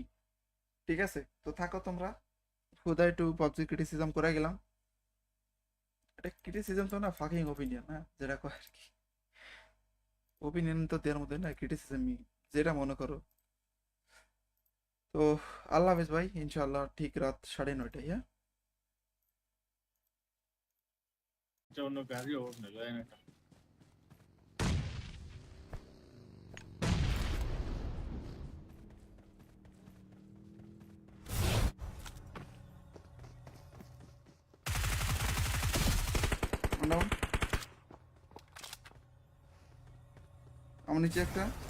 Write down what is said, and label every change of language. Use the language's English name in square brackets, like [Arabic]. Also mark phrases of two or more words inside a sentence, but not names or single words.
[Bangla] ঠিক আছে তো থাকো তোমরা, খুদাই একটু পাবজি ক্রিটিসিজম করে গেলাম। এটা ক্রিটিসিজম তো না, [English] fucking opinion, [Bangla] হ্যাঁ যেটা কয় আর কি। ওপিনিয়ন তো দেওয়ার মধ্যে না, ক্রিটিসিজমই, যেটা মনে করো। তো [Arabic] الله حافظ [Bangla] ভাই, ইনশাআল্লাহ ঠিক রাত 9:30, হ্যাঁ। [Spanish] uno que arriba, me lo den acá. [Bangla] নাও, আমার নিচে একটা।